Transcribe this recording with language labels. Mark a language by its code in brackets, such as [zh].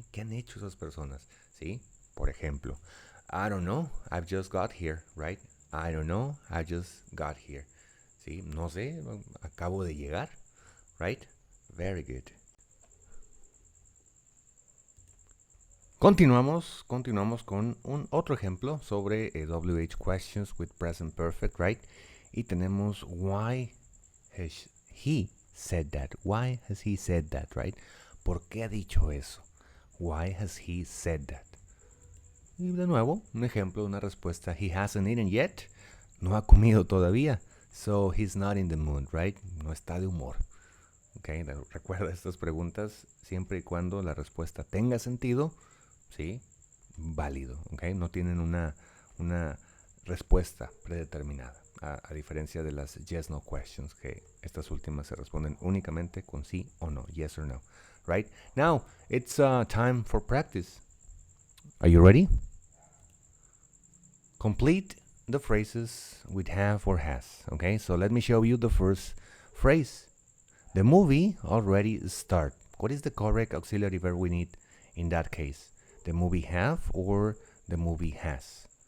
[es] ¿Qué han hecho esas personas? ¿Sí? Por ejemplo, [en] I don't know, I've just got here, right? I don't know, I just got here. [es] ¿Sí? No sé, acabo de llegar, [en] right? Very good. [es] Continuamos con un otro ejemplo sobre [en] WH questions with present perfect, right? [es] Y tenemos [en] why has he said that? Why has he said that, right? [es] ¿Por qué ha dicho eso? [en] Why has he said that? [es] Y de nuevo, un ejemplo, una respuesta. [en] He hasn't eaten yet. [es] No ha comido todavía. [en] So he's not in the mood, right? [es] No está de humor. Okay, recuerda estas preguntas siempre y cuando la respuesta tenga sentido. ¿Sí? Válido, ¿ok? No tienen una respuesta predeterminada, a diferencia de las yes-no questions, que estas últimas se responden únicamente con sí o no, [en] yes or no, right? Now, it's time for practice. Are you ready? Complete the phrases with have or has. Okay, so let me show you the first phrase. The movie already started. What is the correct auxiliary verb we need in that case? The movie have or the movie has?